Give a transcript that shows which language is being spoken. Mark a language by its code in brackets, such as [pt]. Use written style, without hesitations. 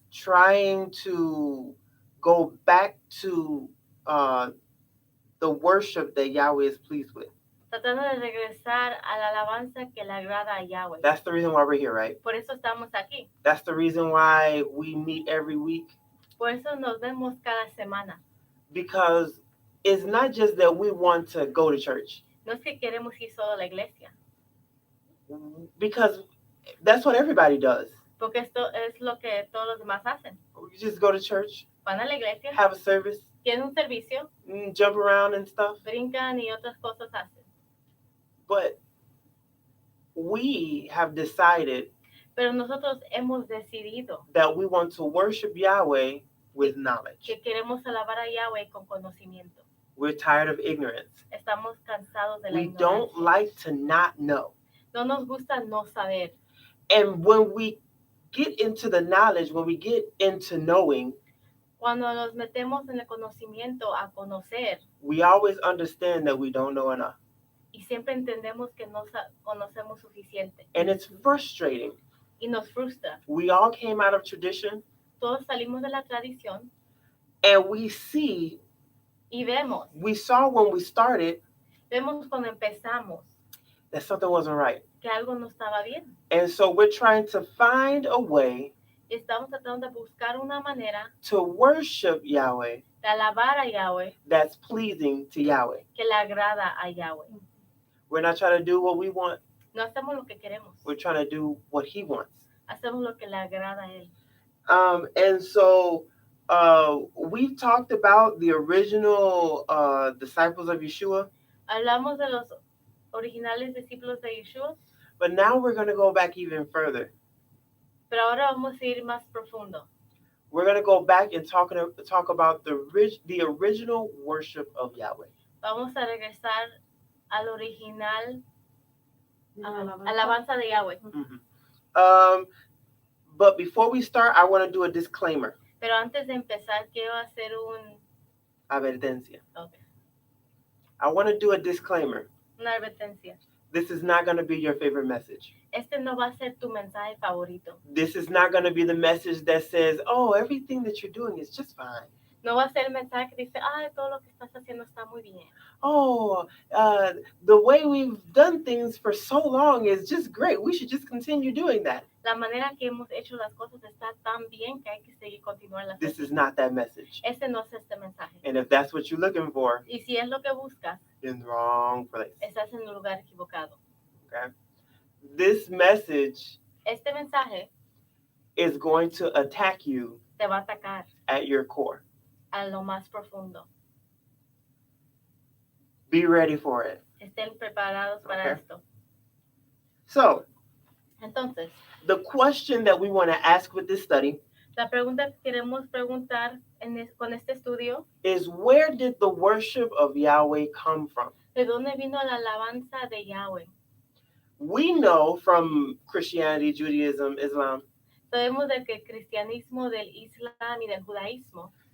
[en] trying to go back to the worship that Yahweh is pleased with. [es] tratando de regresar a la alabanza que le agrada a Yahweh. [en] That's the reason why we're here, right? [es] Por eso estamos aquí. [en] That's the reason why we meet every week. [es] Por eso nos vemos cada semana. [en] Because it's not just that we want to go to church. [es] No es que queremos ir solo a la iglesia. [en] Because that's what everybody does. [es] Porque esto es lo que todos los demás hacen. [en] You just go to church, [es] Van a la iglesia, [en] have a service, [es] tienen un servicio, [en] jump around and stuff. [es] brincan y otras cosas hacen. [en] But we have decided [es] Pero nosotros hemos decidido [en] that we want to worship Yahweh with knowledge. [es] que queremos alabar a Yahweh con conocimiento. [en] We're tired of ignorance. [es] Estamos cansados de la [en] We don't [es] ignorancia. [en] like to not know. [es] No nos gusta no saber. [en] And when we get into the knowledge, when we get into knowing, [es] Cuando nos metemos en el conocimiento a conocer, [en] we always understand that we don't know enough. [es] y siempre entendemos que no conocemos suficiente. [en] And it's frustrating. [es] Y nos frustra. [en] We all came out of tradition. [es] Todos salimos de la tradición [en] And we see, [es] y vemos [en] saw when we started [es] cuando empezamos [en] that something wasn't right. [es] que algo no estaba bien. [en] And so we're trying to find a way [es] Y estamos tratando de buscar una manera [en] to worship Yahweh [es] de alabar a Yahweh [en] that's pleasing to Yahweh. [es] que le agrada a Yahweh. [en] We're not trying to do what we want. [es] No hacemos lo que queremos. [en] We're trying to do what he wants. [es] Hacemos lo que le agrada a él. [en] And so we've talked about the original disciples of Yeshua. [es] Hablamos de los originales discípulos de Yeshua, [en] But now we're going to go back even further. [es] pero ahora vamos a ir más profundo. [en] We're going to go back and talk about the original worship of Yahweh. [es] Vamos a regresar al original alabanza de Yahweh. Mm-hmm. [en] But before we start, I want to do a disclaimer. [es] Pero antes de empezar, quiero hacer Advertencia. [en] Okay. I want to do a disclaimer. [es] Una advertencia. [en] This is not going to be your favorite message. [es] Este no va a ser tu mensaje favorito. [en] This is not going to be the message that says, oh, everything that you're doing is just fine. [es] No va a ser el mensaje que dice, todo lo que estás haciendo está muy bien. [en] Oh, the way we've done things for so long is just great. We should just continue doing that. [es] La manera que hemos hecho las cosas está tan bien que hay que seguir continuando. [en] This is not that message. [es] Este no es este mensaje. [en] And if that's what you're looking for, [es] Y si es lo que buscas, [en] you're in the wrong place. [es] estás en el lugar equivocado. [en] Okay? This message [es] Este mensaje [en] is going to attack you [es] te va a atacar [en] at your core. [es] a lo más profundo. [en] Be ready for it. [es] Estén preparados para [en] Okay. [es] esto. [en] So, [es] Entonces, [en] the question that we want to ask with this study [es] la pregunta que queremos preguntar con este estudio, [en] is, where did the worship of Yahweh come from? [es] ¿de dónde vino la alabanza de Yahweh? [en] We know from Christianity, Judaism, Islam, [es] Sabemos de que el cristianismo, del islam y del judaísmo,